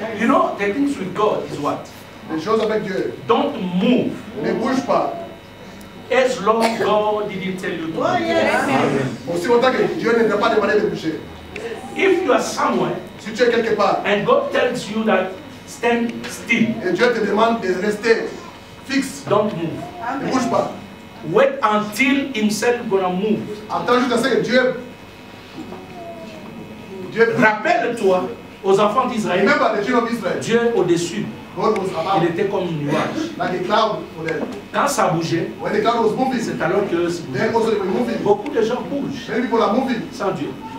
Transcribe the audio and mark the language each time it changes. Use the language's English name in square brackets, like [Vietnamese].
[English] You know, the things with God is what? [French] Les choses avec Dieu. [English] Don't move. [French] Ne bouge pas. [English] As long as God didn't tell you to. [French] Aussi longtemps que Dieu ne t'a pas demandé de bouger. [English] If you are somewhere, [French] si tu es quelque part, [English] and God tells you that stand still, [French] et Dieu te demande de rester fixe, [English] don't move. [French] Ne bouge pas. [English] Wait until Himself gonna move. [French] Attends juste à ce que Dieu. Rappelle-toi aux enfants d'Israël. Dieu au-dessus. Il était comme un nuage. Quand ça bougeait, c'est alors que beaucoup de gens bougent sans Dieu.